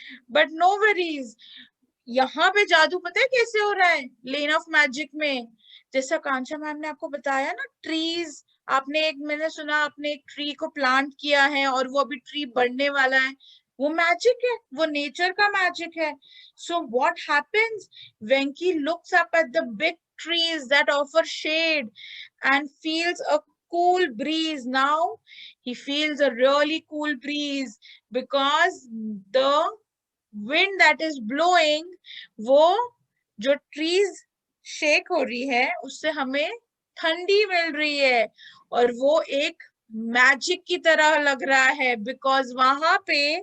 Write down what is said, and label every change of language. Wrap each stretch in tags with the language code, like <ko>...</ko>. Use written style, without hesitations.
<hi>But no worries, यहाँ पे जादू पता है कैसे हो रहा है लेन ऑफ मैजिक में? जैसा कांचा मैम ने आपको बताया ना, ट्रीज, मैंने सुना आपने एक ट्री को प्लांट किया है और वो अभी ट्री बढ़ने वाला है, वो मैजिक है, वो नेचर का मैजिक है।</hi> <en>So what happens? Venky looks up at the big trees that offer shade and feels a cool breeze.</en> <hi>Now he feels a really cool breeze because the wind that is blowing, वो जो trees shake हो रही है उससे हमें ठंडी मिल रही है और वो एक मैजिक की तरह लग रहा है, बिकॉज वहां पे</hi>